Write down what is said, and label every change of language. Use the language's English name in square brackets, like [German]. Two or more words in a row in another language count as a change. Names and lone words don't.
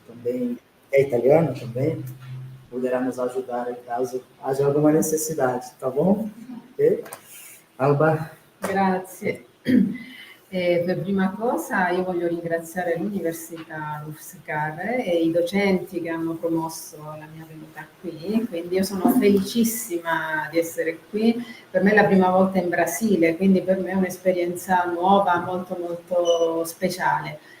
[Portuguese] também é italiano também, poderá nos ajudar caso haja alguma necessidade, tá bom? Ok? Alba? [Italian] Grazie. Per prima cosa io voglio ringraziare l'Università Lufscar e i docenti che hanno promosso la mia venuta qui, quindi io sono felicissima di essere qui, per me è la prima volta in Brasile, quindi per me è un'esperienza nuova, molto molto speciale.